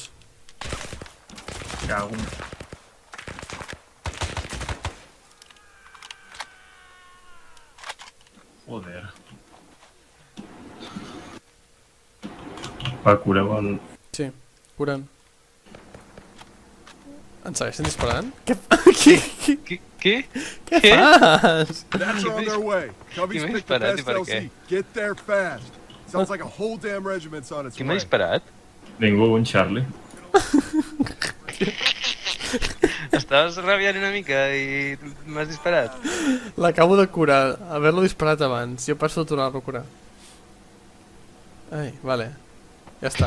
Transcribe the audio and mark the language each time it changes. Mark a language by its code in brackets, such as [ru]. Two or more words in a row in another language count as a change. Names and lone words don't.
[ca] Cago en... Joder. Va, cureu el... Sí, curant. Ens segueixen disparant? Què Què? fas? [en] That's on their way. Cubby's [ca] Qui m'ha [en] picked the [ca] disparat i [en] best [ca] per [en] LZ. [ca] què? [en] Get there fast. Sounds like a whole damn regiment's on its [ca] Qui m'ha [en] way. [ca] disparat? Ningú, un Charlie. Estaves rabiant una mica i m'has disparat. L'acabo de curar. Haver-lo disparat abans. Jo passo a tornar-lo a curar. Ai, vale. Ja està.